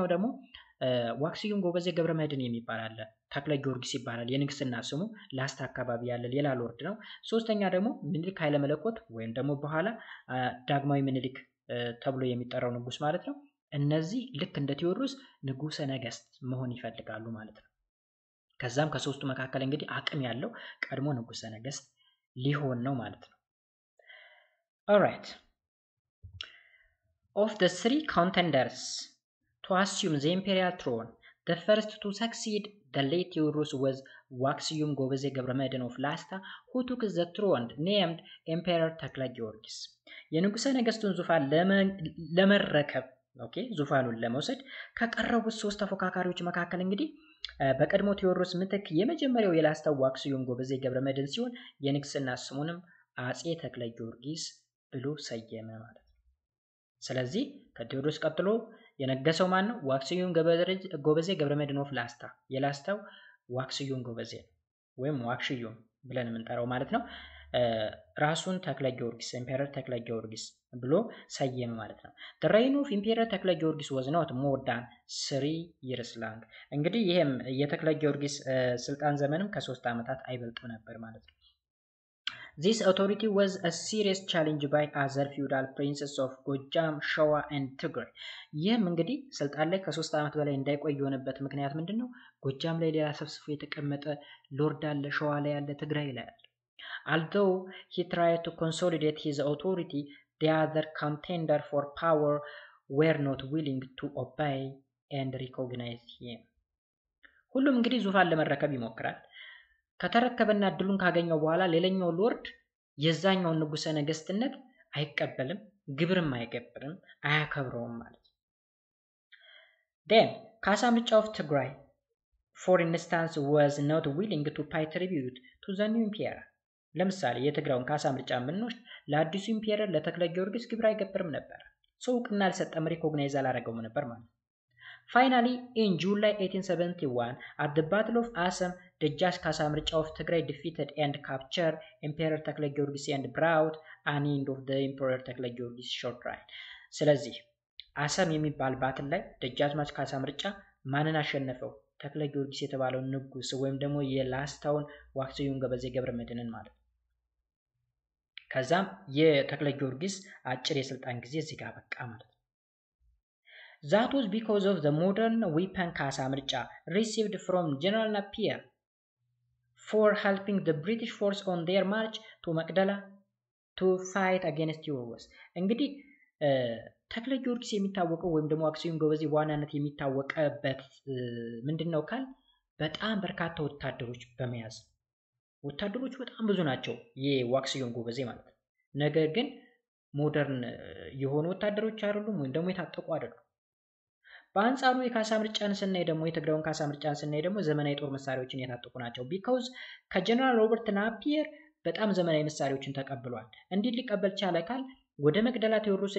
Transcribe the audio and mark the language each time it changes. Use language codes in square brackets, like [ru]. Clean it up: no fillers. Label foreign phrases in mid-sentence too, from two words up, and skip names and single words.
[am] ደግሞ ዋክስዩም ጎበዜ ገብረመድህን የሚባል አለ፣ ተክለ ጊዮርጊስ ይባላል የንግስና ስሙ። ላስታ አካባቢ ያለ ሌላ ሎርድ ነው። ሶስተኛ ደግሞ ምኒልክ ኃይለ መለኮት ወይም ደግሞ በኋላ ዳግማዊ ምኒልክ ተብሎ የሚጠራው ንጉስ ማለት ነው። እነዚህ ልክ እንደ ቴዎድሮስ ንጉሰ ነገስት መሆን ይፈልጋሉ ማለት ነው። ከዛም ከሶስቱ መካከል እንግዲህ አቅም ያለው ቀድሞ ንጉሰ ነገስት ሊሆን ነው ማለት ነው። alright [en] of the three contenders to assume the imperial throne, the first to succeed the late Theodorus was ዋክስዩም ጎበዜ ገብረመድህን of ላስታ who took the throne named Emperor ተክለ ጊዮርጊስ። [am] የንጉሰ ነገስቱን ዙፋን ለመረከብ ዙፋኑን ለመውሰድ ከቀረቡት ሶስት ተፎካካሪዎች መካከል እንግዲህ በቀድሞ ቴዎድሮስ ምትክ የመጀመሪያው የላስታው ዋክስዩም ጎበዜ ገብረመድህን ሲሆን የንግስና ስሙንም አፄ ተክለ ጊዮርጊስ ብሎ ሰየመ ማለት ነው። ስለዚህ ከቴዎድሮስ ቀጥሎ የነገሰው ማን ነው? ዋክስዩም ጎበዜ ገብረመድህን ኦፍ ላስታ። የላስታው ዋክስዩም ጎበዜ ወይም ዋክሽዩም ብለን የምንጠራው ማለት ነው። ራሱን ተክለ ጊዮርጊስ ኢምፔረር ተክለ ጊዮርጊስ ብሎ ሰየመ ማለት ነው። [en] the reign of ኢምፔረር ተክለ ጊዮርጊስ was not more than 3 years long። [am] እንግዲህ ይሄም የተክለ ጊዮርጊስ ስልጣን ዘመንም ከ3 ዓመታት አይበልጥም ነበር ማለት ነው። [en] This authority was a serious challenge by other feudal princes of ጎጃም፣ ሸዋ and ትግራይ። [am] ይህም እንግዲህ ስልጣን ላይ ከ3 ዓመት በላይ እንዳይቆይ የሆነበት ምክንያት ምንድነው? ጎጃም ላይ ሌላ ሰብስፎ የተቀመጠ ሎርድ አለ፣ ሸዋ ላይ ያለ፣ ትግራይ ላይ አለ። [en] Although he tried to consolidate his authority, the other contender for power were not willing to obey and recognize [am] him። ሁሉም እንግዲህ ዙፋን ለመረከብ ይሞክራል። ከተረከበና እድሉን ካገኘው በኋላ ሌላኛው ሎርድ የዛኛውን ንጉሰ ነገስትነት አይቀበልም፣ ግብርም አይገብርም፣ አያከብረውም ማለት ነው። then ካሳ ምርጫ [en] of ትግራይ for instance was not willing to pay tribute to the new emperor። [am] ለምሳሌ የትግራዩን ካሳ ምርጫ የምንወስድ ለአዲሱ ኢምፔረር ለተክለ ጊዮርጊስ ግብር አይገብርም ነበር። ሰው እውቅና አልሰጠም፣ ሪኮግናይዝ አላደረገውም ነበር ማለት ነው። [en] Finally, in July 1871, at the Battle of Assam, ደጃች ካሳ ምርጫ of ትግራይ defeated and captured Emperor ተክለ ጊዮርጊስ and brought an end of the Emperor ተክለ ጊዮርጊስ short reign። [am] ስለዚህ አሰም የሚባል ባትል ላይ ደጃዝማች ካሳ ምርጫ ማንን አሸነፈው? ተክለ ጊዮርጊስ የተባለውን ንጉስ ወይም ደግሞ የላስታውን ዋክስዩም ገበዜ ገብረመድህንን ማለት ነው። ከዛም የተክለ ጊዮርጊስ አጭር የስልጣን ጊዜ እዚህ ጋር በቃ ማለት ነው። [en] That was because of the modern weapon ካሳ ምርጫ received from General Napier for helping the British force on their march to መቅደላ to fight against ቴዎድሮስ። [am] እንግዲህ ተክለ ጊዮርጊስ የሚታወቀው ወይም ደግሞ ዋክስዩም ጎበዜ በዋናነት የሚታወቀበት ምንድነው ካል በጣም በርካታ ወታደሮች በመያዝ ወታደሮች በጣም ብዙ ናቸው የዋክስዩም ጎበዜ ማለት ነው። ነገር ግን ሞደርን የሆኑ ወታደሮች አይደሉም ወይም ደግሞ የታጠቁ አይደሉም። በአንጻሩ የካሳ ምርጫን ስናይ ደግሞ የትግራዩን ካሳ ምርጫን ስናይ ደግሞ ዘመናዊ ጦር መሳሪያዎችን የታጠቁ ናቸው። ቢካውዝ ከጀነራል ሮበርት ናፒየር በጣም ዘመናዊ መሳሪያዎችን ተቀብሏል። እንዲህ ሊቀበል ቻለ ካል ወደ መቅደላ ቴዎድሮስን